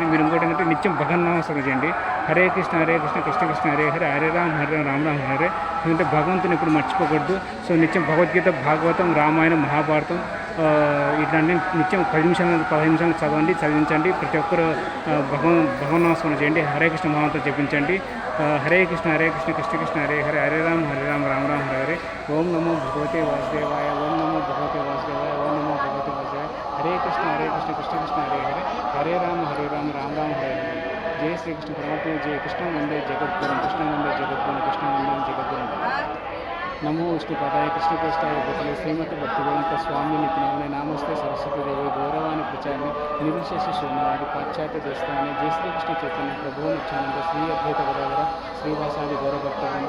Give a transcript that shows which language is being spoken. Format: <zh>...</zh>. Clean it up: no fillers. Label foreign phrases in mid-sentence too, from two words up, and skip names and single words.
<te>మీరు ఇంకోటి ఏంటంటే నిత్యం భగవన్నామస్మరణ చేయండి.</te> <sa>హరే కృష్ణ కృష్ణ కృష్ణ హరే హరే హరే రామ రామ హరే.</sa> <te>ఎందుకంటే భగవంతుని ఇప్పుడు మర్చిపోకూడదు. సో నిత్యం భగవద్గీత, భాగవతం, రామాయణం, మహాభారతం ఇట్లాంటి నిత్యం 15 నిమిషాలు చదవండి, చదివించండి. ప్రతి ఒక్కరు భగవన్నామస్మరణ చేయండి.</te> <sa>హరే కృష్ణ మహామంత్రం జపించండి. హరే కృష్ణ కృష్ణ కృష్ణ హరే హరే హరే రామ రామ హరే హరే. ఓం నమో భగవతే వాసుదేవాయ ఓం నమో భగవతే వాసుదేవాయ ఓం నమో భగవతే వాసుదేవాయ. హరే కృష్ణ కృష్ణ కృష్ణ హరే హరే హరే రామ రామ హరే హరే. జయ శ్రీకృష్ణ పరమాత్మ జయ. కృష్ణ వందే జగద్గురం కృష్ణ వందే జగద్గురం కృష్ణ వందే జగద్గురం. నమో విష్ణుపదాయ కృష్ణకేష్టాయ గోతలే శ్రీమతి భక్తివేదాంత స్వామి నిత్యనామనే నామస్తే సరస్వతి దేవి గౌరవాన్ని ప్రచారాన్ని నిర్విశేష శూన్యవాది పాశ్చాత్య దేశాన్ని జయ శ్రీకృష్ణ చైతన్య ప్రభువు నిత్యానంద శ్రీ అద్వైత గోదావర శ్రీవాసాది గౌరవభక్తవృంద.</sa>